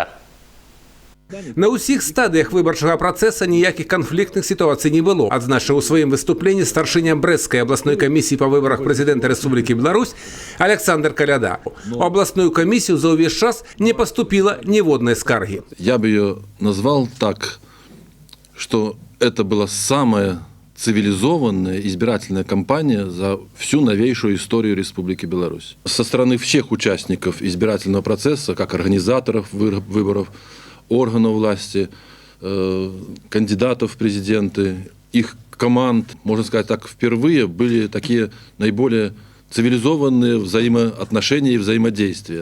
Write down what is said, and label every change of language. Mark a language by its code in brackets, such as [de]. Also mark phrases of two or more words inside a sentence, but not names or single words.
[be] На ўсіх стадыях выбарчага працэса ніякіх канфліктных сітуацый не было, адзначыў у сваім выступленні старшыня Брэсцкай абласной камісіі па выбарах прэзідэнта Рэспублікі Беларусь Александр Каляда. У абласную камісію за ўвесь час [ru] не поступила [be] ніводнай скаргі. [ru] Я бы ее назвал так, что это была самая цивилизованная избирательная кампания за всю новейшую историю Республики Беларусь. Со стороны всех участников избирательного процесса, как организаторов выборов, органов власти, кандидатов в президенты, их команд, можно сказать так, впервые были такие наиболее цивилизованные взаимоотношения и взаимодействия.